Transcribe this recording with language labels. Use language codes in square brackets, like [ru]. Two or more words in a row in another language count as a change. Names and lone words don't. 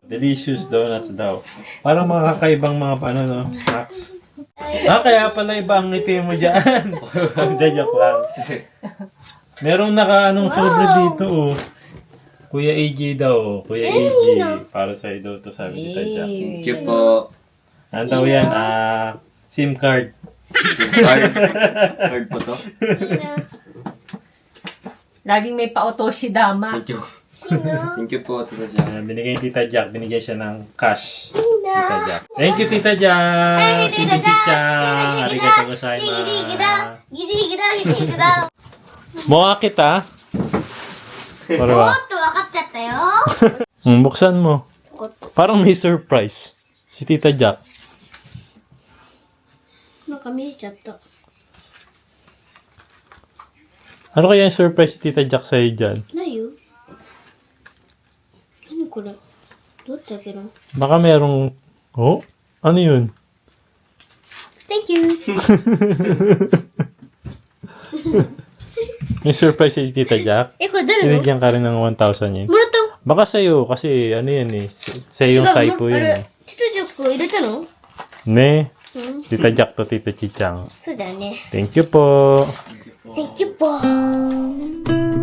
[en] Delicious donuts daw. [tl] Parang mga kakaibang mga, snacks. Kaya pala iba ang ngiti mo dyan. Hindi, joke lang. Merong sobre dito, oh. Kuya AJ daw, Kuya AJ. Para sa daw to, sabi ni Tadja. [en] Thank you po. [tl] Ano daw yan? [en] SIM card. [tl] Card. Card po to. Laging may pa-auto si Dama. [en] Thank you. Thank you po, Tita Jack. [tl] Binigay ni Tita Jack, binigyan siya ng cash. [en] Tita Jack. Thank you, Tita Jack. Thank you, Tita Jack. Chichang. [ja] ありがとうございます. ギリギラ、ギリギラ、ギリギラ。 [tl] Mukha kita. Para [ja] お [tl] ba? [ja] っと、分かっちゃったよ。 [tl] Buksan mo. Parang may surprise. Si Tita Jack. [ja] なんか見えちゃった。 [tl] Ano kaya yung surprise si Tita Jack sa'yo dyan? [ja] ないよ。何これどうやって開けるの [tl] Baka merong... Oh? Ano yun? [en] Thank you. [tl] May surprise si Tita Jack. [ja] これ誰の [tl] Binigyan ka rin ng 1,000 yen. [ja] もらったの [tl] Baka sa'yo, kasi ano yan eh. Sa'yo yung saipo [ja] あ [tl] yun [ja] れ [tl] eh. [ja] ティトジャック入れたの Ne, うん。 [en] Tita Jack to Tita Chichang. [ja] そうだよね。 [en] Thank you po. Thank you po.